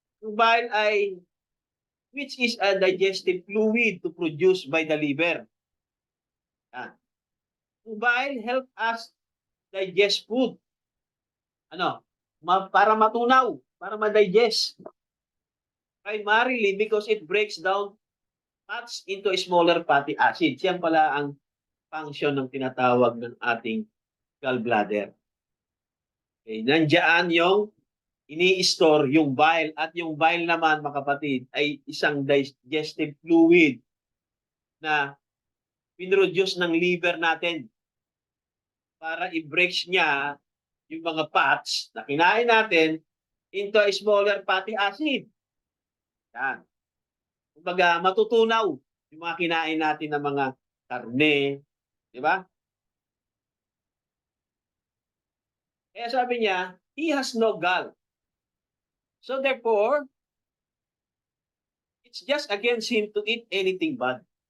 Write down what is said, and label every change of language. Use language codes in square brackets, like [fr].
[tl] Ang bile ay, [en] which is a digestive fluid to produce by the liver. [tl] Yan. [en] Ang bile help us digest food. Ano? [tl] Para matunaw, para ma-digest. [en] Primarily because it breaks down fats into smaller fatty acids. [tl] Yan pala ang function ng tinatawag ng ating gallbladder. Okay, nandiyan yung ini-store yung bile, at yung bile naman, mga kapatid, ay isang digestive fluid na pinroduce ng liver natin para i-break niya yung mga fats na kinain natin [en] into a smaller fatty acid. [tl] Yan. Kumbaga, matutunaw yung mga kinain natin ng mga karne, di ba? Kaya sabi niya, [en] he has no gall. So therefore, it's just against him to eat anything bad.